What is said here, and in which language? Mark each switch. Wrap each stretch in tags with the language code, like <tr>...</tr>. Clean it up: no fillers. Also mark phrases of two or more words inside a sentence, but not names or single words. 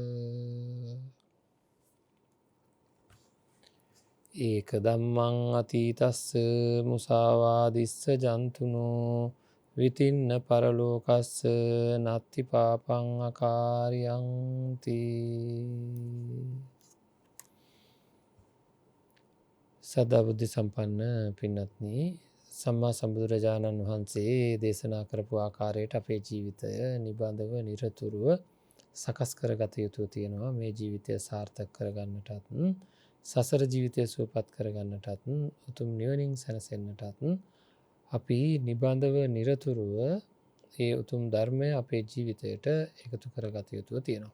<pi>ඒක ධම්මං අතීතස්ස මුසාවාදිස්ස ජන්තුනෝ විතින්න පරලෝකස්ස නත්ති පාපං අකාරියන්ති.</pi> <si>සදා බුද්ධ සම්පන්න පින්වත්නි, සම්මා සම්බුදුරජාණන් වහන්සේ දේශනා කරපු ආකාරයට අපේ ජීවිතය නිබඳව නිරතුරුව සකස් කරගත යුතු තියෙනවා. මේ ජීවිතය සාර්ථක කරගන්නටත්, සසර ජීවිතය සුවපත් කරගන්නටත්, උතුම් නිවනින් සැනසෙන්නටත් අපි නිබඳව නිරතුරුව ඒ උතුම් ධර්මය අපේ ජීවිතයට එකතු කරගත යුතුව තියෙනවා.</si>